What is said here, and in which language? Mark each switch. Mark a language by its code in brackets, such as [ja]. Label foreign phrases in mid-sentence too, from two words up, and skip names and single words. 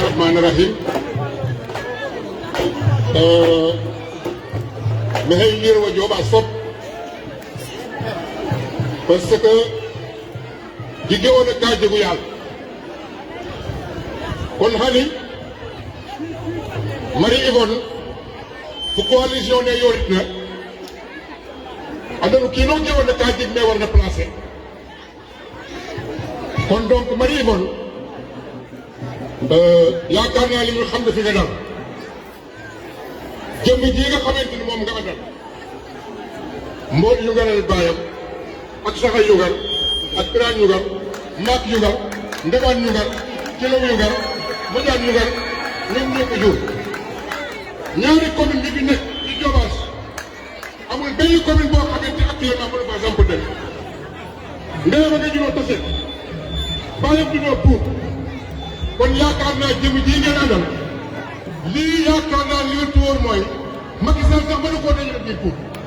[srr] rahmani rahim maxey ngirwa Diobass fop [fr] parce que [srr] jige ona ka jegu yaal kon xani Marie Yvonne fu coalition ne yorit na andanu kino ke ona ka jeg me warna placer [wo] kon donc Marie Yvonne yaakaar naa li nga xam ne fi nga dal jëmm ji nga xamante ni moom nga àndal mbool yugalal baayam ak saxa yugal ak biraan yugal maak yugal ndebaan yugal kilaw yugal mojaan yugal ñoom ñoo ko jur ñaari commune bi nekk ci Diobass amul benn commune boo xamante actuellement mënu fa samp dem ndeyam a nga juróo tase baayam juróo puut kon yaakaar naa jëmm ji ngeen àndal lii yaakaar naa li wér wóor mooy Macky Sall sax mënu koo dañu biir puut